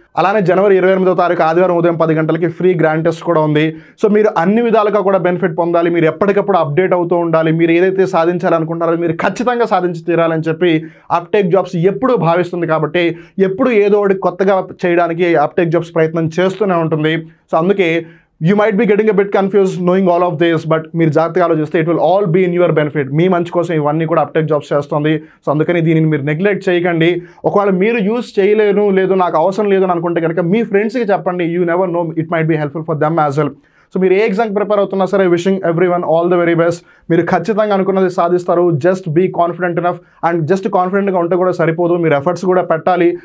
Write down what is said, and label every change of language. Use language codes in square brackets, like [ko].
[te] అలానే జనవరి 28వ తారీఖు ఆదివారం ఉదయం 10 గంటలకి ఫ్రీ గ్రాండ్ టెస్ట్ కూడా ఉంది. సో మీరు అన్ని విధాలుగా కూడా బెనిఫిట్ పొందాలి, మీరు ఎప్పటికప్పుడు అప్డేట్ అవుతూ ఉండాలి, మీరు ఏదైతే సాధించాలనుకుంటారో మీరు ఖచ్చితంగా సాధించి తీరాలని చెప్పి అప్టేక్ జాబ్స్ ఎప్పుడూ భావిస్తుంది. కాబట్టి ఎప్పుడు ఏదో ఒకటి కొత్తగా చేయడానికి అప్టేక్ జాబ్స్ ప్రయత్నం చేస్తూనే ఉంటుంది. సో అందుకే [en] you might be getting a bit confused knowing all of this, but [te] మీరు జాగ్రత్తగా ఆలోచిస్తే [en] it will all be in your benefit. [te] మీ మంచి కోసం ఇవన్నీ కూడా అప్టేక్ జాబ్స్ చేస్తుంది. సో అందుకని దీనిని మీరు నెగ్లెక్ట్ చేయకండి. ఒకవేళ మీరు యూజ్ చేయలేను, లేదు నాకు అవసరం లేదు అని అనుకుంటే కనుక మీ ఫ్రెండ్స్కి చెప్పండి. [en] You never know, it might be helpful for them as well. So [te] మీరు ఏ ఎగ్జామ్కి ప్రిపేర్ అవుతున్నా సరే [en] Wishing everyone all the very best. [te] మీరు ఖచ్చితంగా అనుకున్నది సాధిస్తారు. [en] Just be confident enough. [te] And just కాన్ఫిడెంట్గా ఉంటే కూడా సరిపోదు, మీరు ఎఫర్ట్స్ కూడా పెట్టాలి.